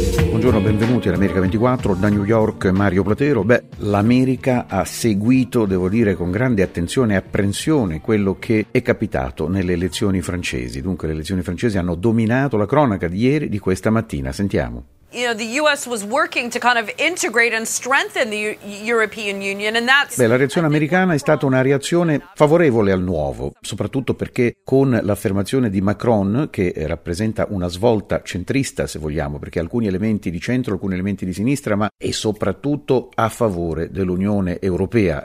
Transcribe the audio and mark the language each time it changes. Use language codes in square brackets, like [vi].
[it] Buongiorno, benvenuti all'America 24, da New York Mario Platero. Beh, l'America ha seguito, devo dire, con grande attenzione e apprensione quello che è capitato nelle elezioni francesi. Dunque, le elezioni francesi hanno dominato la cronaca di ieri, di questa mattina. Sentiamo. [en] You know, the US was working to kind of integrate and strengthen the European Union, and that's... [it] Beh, la reazione americana è stata una reazione favorevole al nuovo, soprattutto perché con l'affermazione di Macron, che rappresenta una svolta centrista, se vogliamo, perché alcuni elementi di centro, alcuni elementi di sinistra, ma è soprattutto a favore dell'Unione Europea.